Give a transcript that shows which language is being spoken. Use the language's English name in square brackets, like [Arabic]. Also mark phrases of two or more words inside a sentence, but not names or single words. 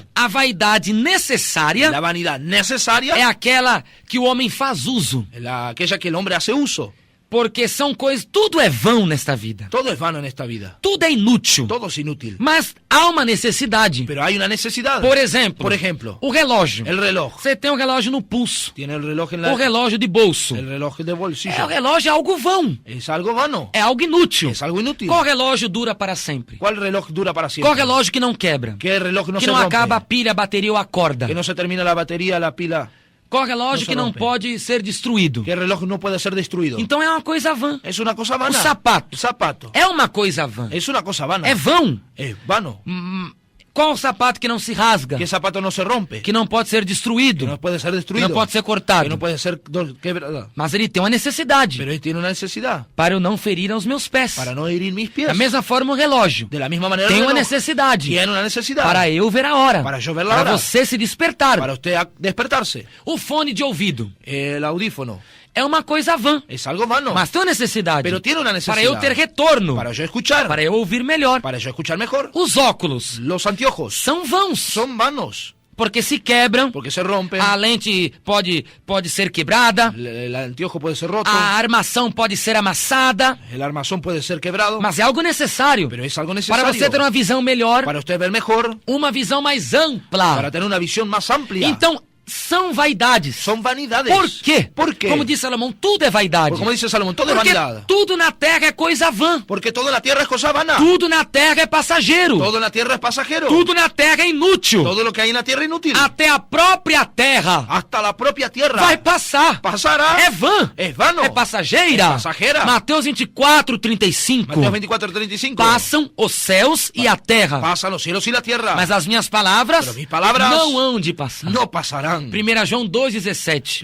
[Portuguese] A vaidade necessária [Spanish] La vanidad necesaria [Portuguese] é aquela que o homem faz uso. [Spanish] aquella que el hombre hace uso. [Portuguese] Porque são coisas... Tudo é vão nesta vida. [Spanish] Todo es vano en esta vida. [Portuguese] Tudo é inútil. [Spanish] Todo es inútil. [Portuguese] Mas há uma necessidade. [Spanish] Pero hay una necesidad. [Portuguese] Por exemplo, o o relógio. [Spanish] reloj. [Portuguese] Você tem um relógio no pulso. [Spanish] Tiene el reloj en [Portuguese] O relógio de bolso. [Spanish] el reloj de bolsillo. [Portuguese] O relógio é algo vão. [Spanish] Es algo vano. [Portuguese] É algo inútil. [Spanish] Es algo inútil. [Portuguese] Qual relógio dura para sempre? [Spanish] ¿Cuál reloj dura para siempre? [Portuguese] Qual relógio que não quebra? [Spanish] ¿Qué reloj no [Portuguese] Que [Spanish] se [Portuguese] não [Spanish] rompe? [Portuguese] acaba a pilha, a bateria ou a corda? [Spanish] Que no se termina la batería, la pila. [Portuguese] Qual relógio [Spanish] Não se que não rompe. [Portuguese] pode ser destruído? [Spanish] ¿Qué reloj no puede ser destruido? [Portuguese] Então é uma coisa vã. [Spanish] Es una cosa vana. [Portuguese] O sapato. [Spanish] El zapato. [Portuguese] É uma coisa vã. [Spanish] Es una cosa vana. [Portuguese] É vão. [Spanish] Es vano. [Portuguese] Qual o sapato que não se rasga? [Spanish] ¿Qué zapato no se rompe? [Portuguese] Que não pode ser destruído? [Spanish] Que no puede ser [Portuguese] Que [Spanish] destruido. [Portuguese] não pode ser [Spanish] Que [Portuguese] cortado? [Spanish] no puede ser quebrado. [Portuguese] Mas ele tem uma necessidade. [Spanish] Pero él tiene una necesidad. [Portuguese] Para eu não ferir aos meus pés. [Spanish] Para no herir mis pies. [Portuguese] Da mesma forma o relógio. [Spanish] De la misma manera [Portuguese] Tem [Spanish] el [Portuguese] uma [Spanish] reloj [Portuguese] necessidade. [Spanish] tiene una necesidad. [Portuguese] Para eu ver a hora. [Spanish] Para yo ver la [Portuguese] Para [Spanish] hora. [Portuguese] você se despertar. [Spanish] Para usted despertarse. [Portuguese] O fone de ouvido. [Spanish] El audífono. [Portuguese] É uma coisa vã. [Spanish] Es algo vano. [Portuguese] Mas tem uma necessidade. [Spanish] Pero tiene una necesidad. [Portuguese] Para eu ter retorno. [Spanish] Para yo escuchar. [Portuguese] Para eu ouvir melhor. [Spanish] Para yo escuchar mejor. [Portuguese] Os óculos [Spanish] Los anteojos [Portuguese] são vãos. [Spanish] son vanos. [Portuguese] Porque se quebram. [Spanish] Porque se rompen. [Portuguese] A lente pode ser quebrada. [Spanish] El anteojo puede ser roto. [Portuguese] A armação pode ser amassada. [Spanish] El armazón puede ser quebrado. [Portuguese] Mas é algo necessário. [Spanish] Pero es algo [Portuguese] Para [Spanish] necesario. [Portuguese] você ter uma visão melhor. [Spanish] Para usted ver mejor. [Portuguese] Uma visão mais ampla. [Spanish] Para tener una visión más amplia. [Portuguese] Então, são vaidades. [Spanish] Son vanidades. [Portuguese] Por quê? [Spanish] ¿Por qué? [Portuguese] Como diz Salomão, tudo é vaidade. [Spanish] Como dice Salomón, todo es [Portuguese] Porque [Spanish] vanidad. [Portuguese] tudo na terra é coisa vã. [Spanish] Porque todo en la tierra es cosa vana. [Portuguese] Tudo na terra é passageiro. [Spanish] Todo en la tierra es pasajero. [Portuguese] Tudo na terra é inútil. [Spanish] Todo lo que hay en la tierra es inútil. [Portuguese] Até a própria terra [Spanish] Hasta la propia tierra. [Portuguese] vai passar. [Spanish] Pasará. [Portuguese] É vã. [Spanish] Es vano. [Portuguese] É passageira. [Spanish] É passageira. [Portuguese] Mateus 24, 35. [Spanish] Mateos 24:35. [Portuguese] Passam os céus e a terra. [Spanish] Pasan los cielos y la tierra. [Portuguese] Mas as minhas palavras [Spanish] Pero mis palabras [Portuguese] não hão de passar. [Spanish] no pasarán. [Portuguese] 1 João 2,17.